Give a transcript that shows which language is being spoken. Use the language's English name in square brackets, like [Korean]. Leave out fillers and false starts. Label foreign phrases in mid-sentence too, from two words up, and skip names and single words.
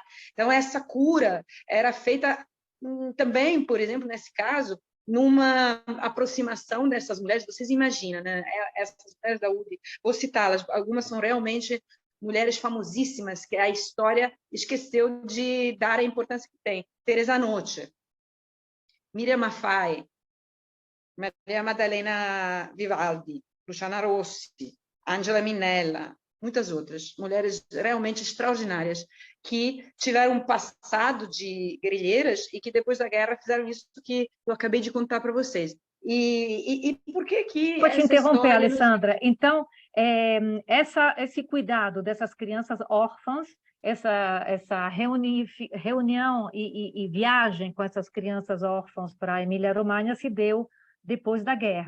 [Portuguese] Então, essa cura era feita também, por exemplo, nesse caso, numa aproximação dessas mulheres. Vocês imaginam, né? Essas mulheres da UDI, vou citá-las, algumas são realmente mulheres famosíssimas que a história esqueceu de dar a importância que tem. Teresa Noce, Miriam Maffei, Maria Maddalena Vivaldi, Luciana Rossi, Angela Minella, muitas outras mulheres realmente extraordinárias que tiveram um passado de guerrilheiras e que depois da guerra fizeram isso que eu acabei de contar para vocês. E por que que Vou te essa interromper, história nos... Alessandra. Então, esse cuidado dessas crianças órfãs, essa reunião e viagem com essas crianças órfãs para a Emília-Romagna se deu depois da guerra.